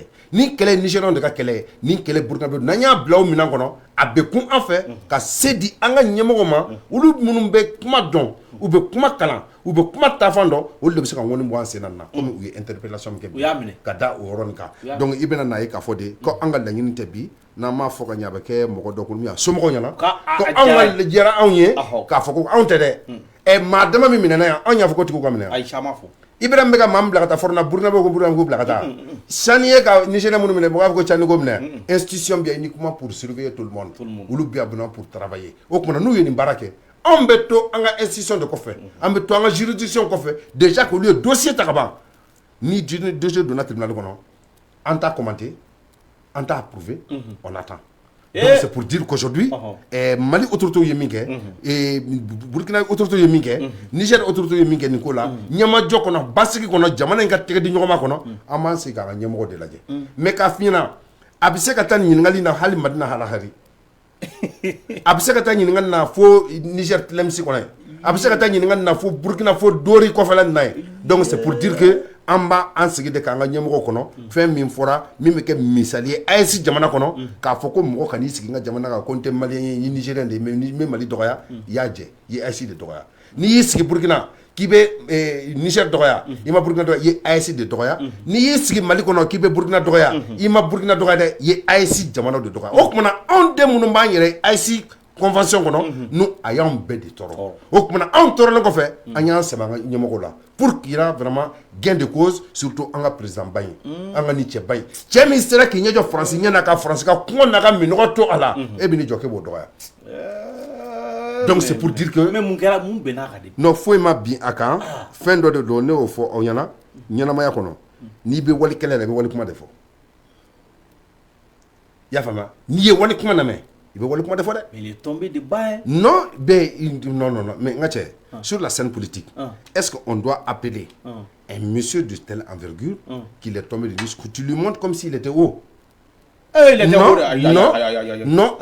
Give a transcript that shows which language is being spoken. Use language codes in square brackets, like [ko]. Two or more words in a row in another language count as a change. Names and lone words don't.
[bm] nin kɛlɛ ye nigériens de ka kɛlɛ ye nin kɛlɛ burkina bɛ n'an y'a bila o minɛn kɔnɔ a bɛ kun an fɛ ka se di an ka ɲɛmɔgɔw ma olu minnu bɛ kuma dɔn u bɛ kuma kalan u bɛ kuma taafan dɔn olu de bɛ se ka ŋɔni bɔ an sen na komi u ye interpellation min kɛ bi ka da o yɔrɔnin kan donc i bɛna n'a ye k'a fɔ de ko an ka laɲini tɛ bi n'an m'a fɔ ka ɲɛ a bɛ kɛ mɔgɔ dɔ kɔnɔ min y'a somɔgɔw ɲɛna ko anw ka diyara anw ye k'a fɔ ko anw tɛ dɛ maa dama min minɛna yan anw y'a fɔ ko tigiw ka minɛ ayi caman fɔ Ibrahim bɛ ka maa min bila ka taa Forna Burkina bɛ ko Burkina ko bila ka taa sani ye ka Nigérien minnu minɛ mɔgɔ b'a fɔ ko Tchad ko minɛ institution bɛ [fr] uniquement pour surveiller tout le monde [bm] olu bɛ yan [fr] pour travailler [bm] o tuma n'u ye nin baara kɛ anw bɛ to an ka institution de kɔfɛ an bɛ to an ka juridiction kɔfɛ [fr] déjà que [bm] olu ye dossier ta ka ban ni dossier donna tribunal kɔnɔ an t'a commenté an t'a approuvé [fr] on attend. Donc c'est pour dire qu'aujourd'hui, [bm] Mali autorité ye min kɛ, Burkina autorité ye min kɛ, Niger autorité ye min kɛ nin ko la, ɲɛmajɔ kɔnɔ, basigi kɔnɔ, jamana in ka tɛgɛ di ɲɔgɔn ma kɔnɔ, an b'an sigi k'an ka ɲɛmɔgɔ de lajɛ. Mais k'a f'i ɲɛna, a bɛ se ka taa nin ɲininkali na hali Madina halahari, a bɛ se ka taa ɲininkali na fo Niger Tlemcen kɔnɔ, a bɛ se ka taa ɲininkali na fo Burkina fo Dori kɔfɛla nin na ye. [fr] Donc c'est pour dire que [bm] an b'an sigi de k'an ka ɲɛmɔgɔ kɔnɔ fɛn min fɔra min bɛ kɛ misali ye AES jamana kɔnɔ k'a fɔ ko mɔgɔ kan'i sigi n ka jamana kan ko n tɛ maliyɛn ye n ye Nigérien de ye mais n bɛ Mali dɔgɔya i y'a jɛ i ye AES de dɔgɔya n'i y'i sigi Burkina k'i bɛ Niger dɔgɔya i ma Burkina dɔgɔya i ye AES de dɔgɔya n'i y'i sigi Mali kɔnɔ k'i bɛ Burkina dɔgɔya i ma Burkina dɔgɔya dɛ i ye AES jamana de dɔgɔya o kumana anw den minnu b'an yɛrɛ AES convention kɔnɔ nu a y'anw bɛɛ de tɔɔrɔ o kumana anw tɔɔrɔlen kɔfɛ an y'an sɛbɛn an ka ɲɛmɔgɔw la [fr] pour qu'il y ait vraiment gain de cause [bm] surtout an ka président ba in an ka nin cɛ ba in cɛ min sera k'i ɲɛjɔ faransi ɲɛna ka faransi ka kɔngɔ n'a ka minɔgɔ to a la e bɛ n'i jɔ k'e b'o dɔgɔya [fr] donc c'est pour dire que [bm] mais mun kɛra mun bɛn'a kan de non foyi ma bin a kan fɛn dɔ de don ne y'o fɔ aw ɲɛna ɲɛnamaya kɔnɔ n'i bɛ wali kɛlɛ la i bɛ wali kuma de fɔ i y'a faamuya n'i ye wali kuma lamɛn [fr] il veut voir le point de forêt. Mais il est tombé de bas. Hein? Non, non. Mais sur la scène politique, est-ce qu'on doit appeler un monsieur de telle envergure qu'il est tombé de nuit, que tu lui montres comme s'il était haut? Il était haut. Non,